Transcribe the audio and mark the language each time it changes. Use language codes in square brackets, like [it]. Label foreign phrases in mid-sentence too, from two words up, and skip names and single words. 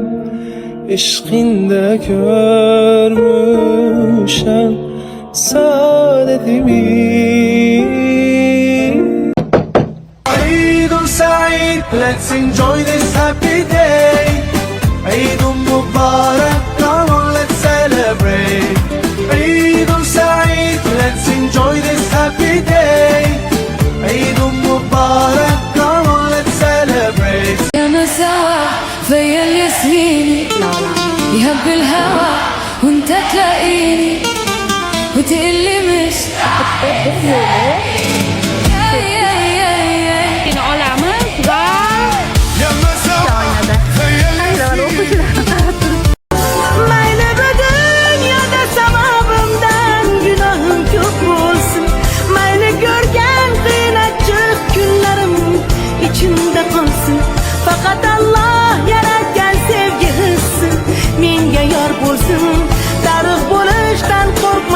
[az] Eşkinde görmüşem saadetimi. [en] Eidul Said, let's enjoy this happy day. Eidul Mubarak, come on, let's celebrate. Eidul Said, let's enjoy this happy day. Eidul Mubarak, come on, let's celebrate. [ar] أنا سوا فيا الياسميني يهب الهوى وانت تلاقيني وتقلي مش [uz] Mayli bu dunyoda sababimdan günahım ko'p bo'lsin, mayli ko'rgan qiynalchiq kunlarim ichimda qolsin, faqat Alloh yaratgan sevgi hissi menga yor bo'lsin, tarix bo'lishdan qo'rqma.